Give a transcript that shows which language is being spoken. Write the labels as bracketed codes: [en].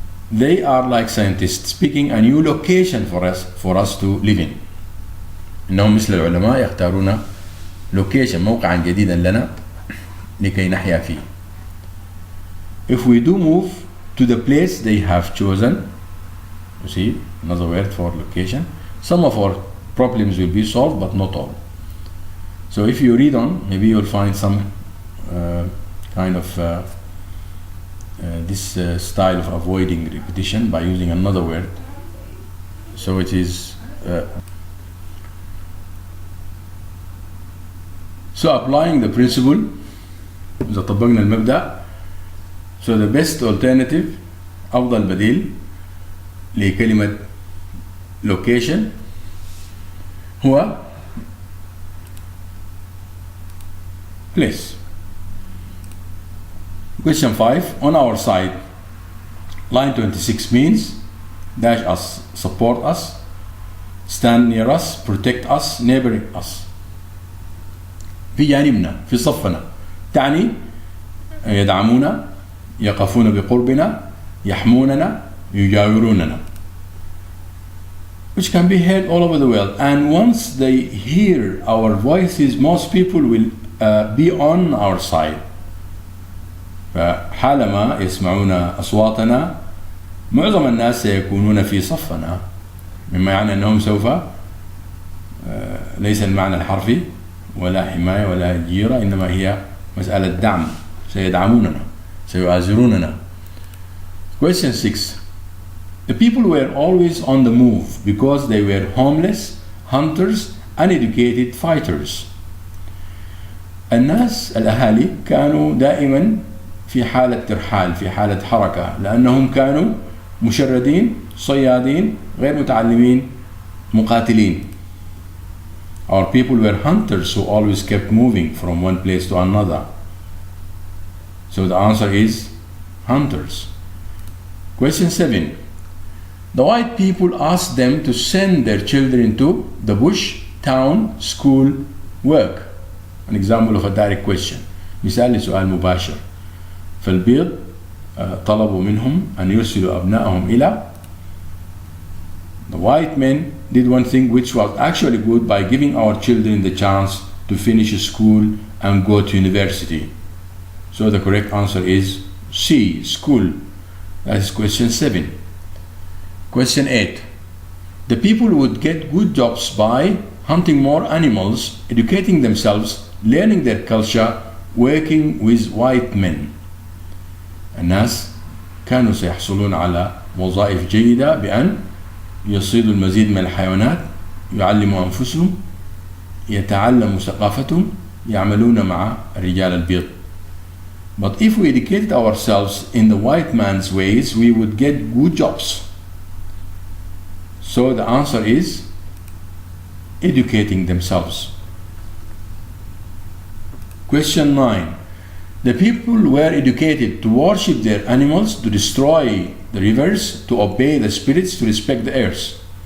[en] they are like scientists picking a new location for us to live in. [ar] إنهم مثل العلماء يختارون location موقعا جديدا لنا لكي نحيا فيه. [en] If we do move to the place they have chosen, you see another word for location, some of our problems will be solved, but not all. So if you read on, maybe you'll find some kind of this style of avoiding repetition by using another word. So it is so applying the principle, [ar] إذا طبقنا المبدأ, [en] so the best alternative, [ar] أفضل بديل لكلمة location هو place. [en] Question 5. On our side, line 26 means dash us, support us, stand near us, protect us, neighbor us. [ar] في جانبنا، في صفنا، تعني يدعمونا، يقفون بقربنا، يحموننا، يجاوروننا. [en] Which can be heard all over the world. And once they hear our voices, most people will be on our side. [ar] فحالما يسمعون أصواتنا معظم الناس سيكونون في صفنا، مما يعني أنهم سوف ليس المعنى الحرفي ولا حماية ولا جيرة، إنما هي مسألة دعم، سيدعموننا، سيؤازروننا. [en] Question 6. The people were always on the move because they were homeless, hunters, uneducated fighters. [ar] الناس الأهالي كانوا دائما في حالة ترحال، في حالة حركة، لأنهم كانوا مشردين، صيادين، غير متعلمين، مقاتلين. [en] Our people were hunters who always kept moving from one place to another. So the answer is hunters. Question 7. The white people asked them to send their children to the bush, town, school, work. An example of a direct question. [ar] مثال لسؤال مباشر. فالبيض طلبوا منهم أن يرسلوا أبنائهم إلى. [en] The white men did one thing which was actually good by giving our children the chance to finish school and go to university. So the correct answer is C, school. That is question 7. Question 8. The people would get good jobs by hunting more animals, educating themselves, learning their culture, working with white men. [ar] الناس كانوا سيحصلون على وظائف جيدة بأن يصيدوا المزيد من الحيوانات، يعلموا أنفسهم، يتعلموا ثقافتهم، يعملون مع الرجال البيض. [en] But if we educated ourselves in the white man's ways, we would get good jobs. So the answer is educating themselves. Question 9. The people were educated to worship their animals, to destroy the rivers, to obey the spirits, to respect the earth.